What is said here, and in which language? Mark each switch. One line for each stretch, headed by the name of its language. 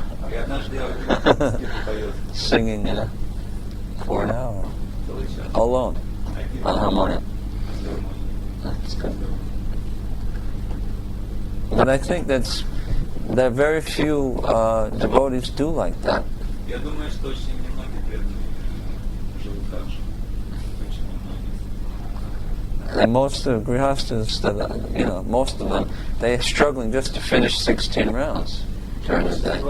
Russian: И однажды я увидел, поет
English: singing for an hour
Russian: целый час.
English: alone
Russian: Один
English: on harmonium.
Russian: гармония.
English: That's good. But I think there are very few devotees do like that.
Russian: Я думаю, что очень немногие преданные живут так же. Очень немногие.
English: And most of the grihastas most of them, they're struggling just to finish 16 rounds during the day.